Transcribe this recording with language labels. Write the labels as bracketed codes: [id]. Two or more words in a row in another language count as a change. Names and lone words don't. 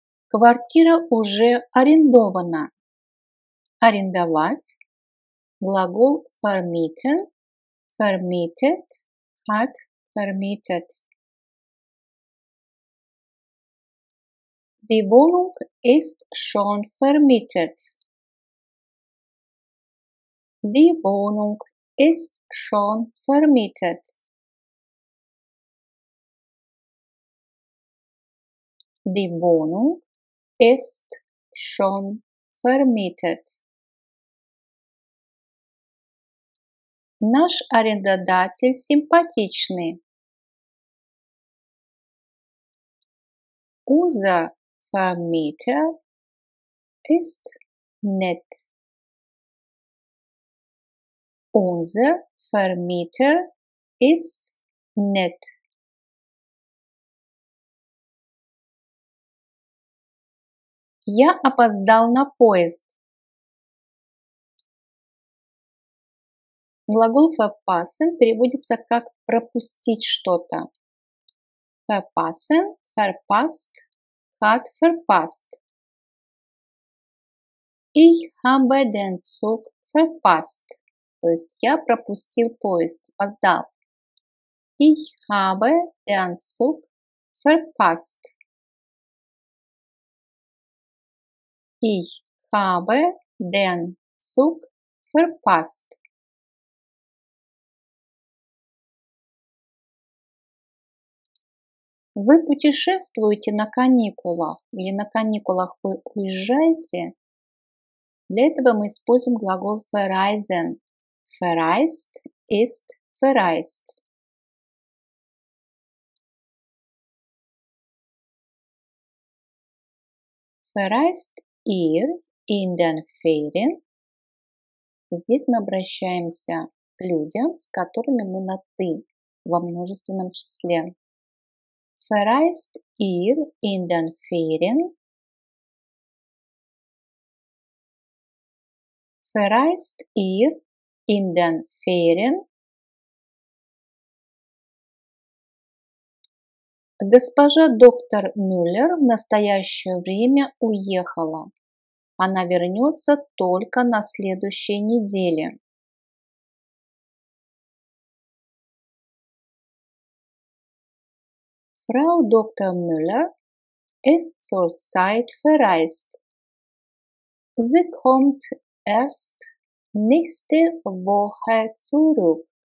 [ru] Квартира уже арендована. Арендовать. Глагол vermieten. [de] Vermietet. Hat vermietet. Die Wohnung ist schon vermietet. Die Wohnung ist schon vermietet. Die Wohnung ist schon vermietet. [ru] Наш арендодатель симпатичный. [de] Unser Vermieter ist nett. Unser Vermieter ist nett. [ru] Я опоздал на поезд. Глагол verpassen переводится как пропустить что-то. [de] Verpassen, verpasst, hat verpasst. Ich habe den Zug verpasst. [ru] То есть я пропустил поезд, опоздал. [de] Ich habe den Zug verpasst. Ich habe den Zug verpasst. [ru] Вы путешествуете на каникулах или на каникулах вы уезжаете? Для этого мы используем глагол verreisen. [de] Verreist ist verreist. Verreist ihr in den Ferien? [ru] Здесь мы обращаемся к людям, с которыми мы на «ты» во множественном числе. [de] Verreist ihr in den Ferien? Verreist ihr in den Ferien? [ru] Госпожа доктор Мюллер в настоящее время уехала. Она вернется только на следующей неделе. [de] Frau Dr. Müller ist zurzeit verreist. Sie kommt erst nächste Woche zurück.